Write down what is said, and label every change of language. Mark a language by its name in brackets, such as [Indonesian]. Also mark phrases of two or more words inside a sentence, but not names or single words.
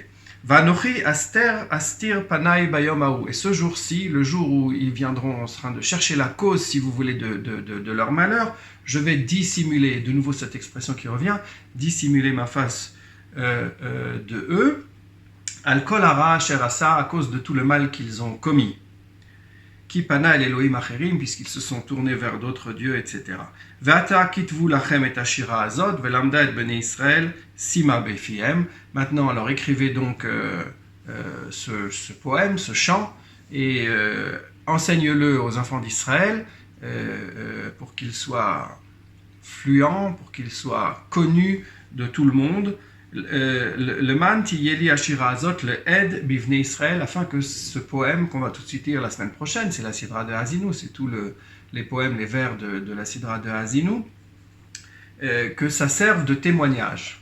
[Hebrew] ואנכי הסתר אסתיר פני ביום ההוא. [French] Et ce jour-ci, le jour où ils viendront en train de chercher la cause, si vous voulez, de leur malheur, je vais dissimuler, de nouveau cette expression qui revient, dissimuler ma face de eux, [Hebrew] על כל הרעה אשר עשה, [French] à cause de tout le mal qu'ils ont commis. [Hebrew] כי פנה אל אלהים אחרים, [French] puisqu'ils se sont tournés vers d'autres dieux, etc. [Hebrew] ועתה כתבו לכם את השירה הזאת ולמדה את בני ישראל שימה בפיהם. [French] Maintenant, alors écrivez donc ce poème, ce chant, et enseigne-le aux enfants d'Israël pour qu'il soit fluent, pour qu'il soit connu de tout le monde. [Hebrew] למען תהיה לי השירה הזאת לעד בבני ישראל, [French] afin que ce poème qu'on va tout de suite lire la semaine prochaine, c'est la Sidra de Haazinu, c'est tous les poèmes, les vers de la Sidra de Haazinu, que ça serve de témoignage.